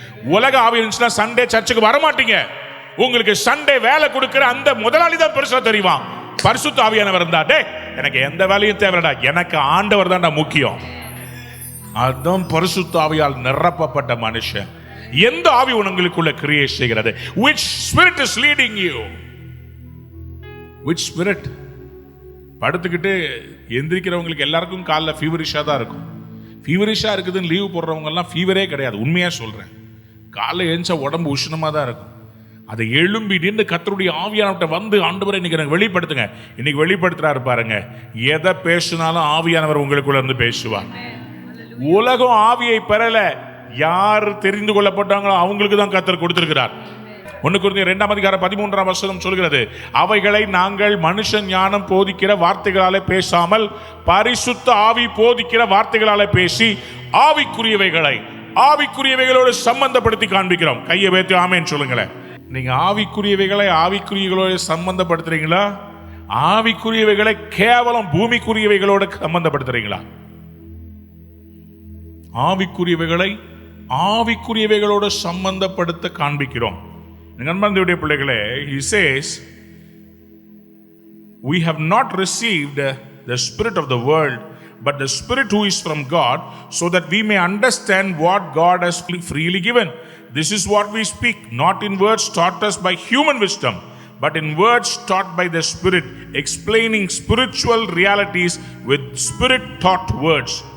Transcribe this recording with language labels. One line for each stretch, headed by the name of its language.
Tamil: உலக ஆவி இருந்துச்சுன்னா சண்டே சர்ச்சுக்கு வரமாட்டீங்க. உங்களுக்கு சண்டே வேலை கொடுக்கிற அந்த முதலாளி தான் பெருசா தெரியுமா? பரிசுத்த ஆவியானவர் இருந்தா, டே எனக்கு எந்த வேலையும் தேவைடா, எனக்கு ஆண்டவர் தான்டா முக்கியம். அதுதான் பரிசுத்த ஆவியால் நிரப்பப்பட்ட மனுஷன். எந்த ஆவி உங்களுக்குள்ள கிரியேட் செய்கிறது?
English: which spirit is leading you? which spirit?
Tamil: படுத்துக்கிட்டு எந்திரிக்கிறவங்களுக்கு எல்லாருக்கும் காலைல ஃபீவரிஷா தான் இருக்கும். ஃபீவரிஷா இருக்குதுன்னு லீவ் போடுறவங்க எல்லாம் ஃபீவரே கிடையாது. உண்மையா சொல்றேன், காலைல எழுந்தா உடம்பு உஷ்ணமா தான் இருக்கும். அதை எழும்பி நின்று கர்த்தருடைய ஆவியானவர்கிட்ட வந்து, ஆண்டவரை இன்னைக்கு எனக்கு வெளிப்படுத்துங்க. இன்னைக்கு வெளிப்படுத்துறாரு பாருங்க. எதை பேசினாலும் ஆவியானவர் உங்களுக்குள்ள இருந்து பேசுவார். உலகம் ஆவியை பெறல, யார் தெரிந்து கொள்ளப்பட்டாங்களோ அவங்களுக்கு தான் கர்த்தர் கொடுத்திருக்கிறார். 1 கொரிந்தியர் 2:13 சொல்கிறது, அவைகளை நாங்கள் மனுஷன் ஞானம் போதிக்கிற வார்த்தைகளாலே பேசாமல் பரிசுத்த ஆவி போதிக்கிற வார்த்தைகளாலே பேசி ஆவிக்குரியவைகளை ஆவிக்குரியவைகளோடு சம்பந்தப்படுத்தி காண்பிக்கிறோம். கையை வைத்து ஆமென் சொல்லுங்களேன். நீங்க ஆவிக்குரியவைகளை ஆவிக்குரியவைகளோடு சம்பந்தப்படுத்துறீங்களா? ஆவிக்குரியவைகளை கேவலம் பூமிக்குரியவைகளோடு சம்பந்தப்படுத்துறீங்களா? ஆவிக்குரியவைகளை ஆவிக்குரியவைகளோடு சம்பந்தப்படுத்த காண்பிக்கிறோம். நண்பர்களுடைய பிள்ளைகளே,
English: he says we have not received the spirit of the world but the spirit who is from God, so that we may understand what God has freely given. This is what we speak, not in words taught us by human wisdom, but in words taught by the Spirit, explaining spiritual realities with spirit taught words.